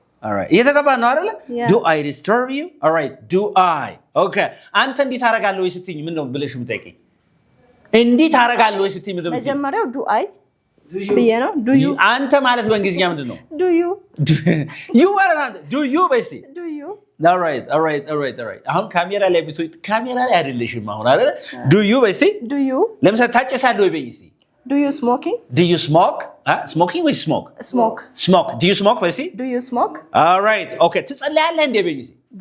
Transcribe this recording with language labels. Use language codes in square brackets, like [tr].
[en] all right [am] እየተጋባን ነው አይደል [en] do I disturb you all right do I okay [am] አንተ እንዴት ታረጋለህ ወይ ስትኝ ምን ነው ብለሽ ምጠይቀኝ እንዴት ታረጋለህ ወይ ስትኝ ምን ነው መጀመሪያው [en] do I [am] ብዬ ነው [en] do you [am] አንተ ማለት በእንግሊዝኛ ምንድነው [en] do you you ማለት do you [am] በስቲ [en] do you all right [am] አሁን ካሜራ ላይ ካሜራ ላይ አይደለሽም አሁን አይደል [en] do you [am] በስቲ [en] do you [am] ለምሳሌ ታጨሳለህ ወይ በይ እስቲ [en] do you smoking smoking ወይ smoke do you smoke [am] በስቲ [en] do you smoke all right okay [am] ትጸልያለህ እንዴ በይ እስቲ